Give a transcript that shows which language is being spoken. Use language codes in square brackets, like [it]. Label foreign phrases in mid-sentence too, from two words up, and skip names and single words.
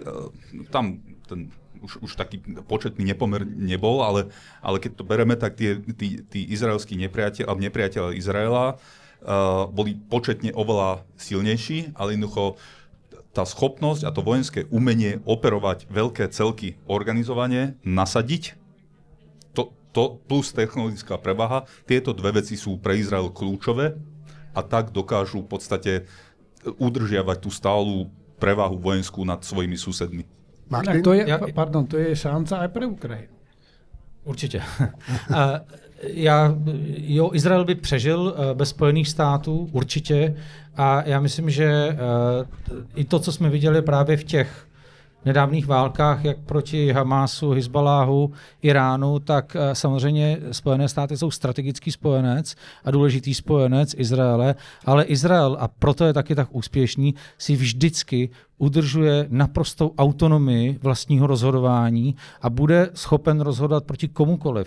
[sk] Tam ten už taký početný nepomer nebol, ale keď to bereme, tak tí izraelskí nepriateľ Izraela boli početne oveľa silnejší, ale jednoducho tá schopnosť a to vojenské umenie operovať veľké celky organizovane, nasadiť, to plus technologická prevaha, tieto dve veci sú pre Izrael kľúčové a tak dokážu v podstate udržiavať tú stálu prevahu vojenskú nad svojimi susedmi. Martin? To je šanca aj pre Ukrajinu. [cs] Určitě. Izrael by přežil bez Spojených států, určitě. A já myslím, že i to, co jsme viděli právě v těch nedávných válkách, jak proti Hamásu, Hizbaláhu, Iránu, tak samozřejmě Spojené státy jsou strategický spojenec a důležitý spojenec Izraele, ale Izrael, a proto je taky tak úspěšný, si vždycky udržuje naprostou autonomii vlastního rozhodování a bude schopen rozhodovat proti komukoliv.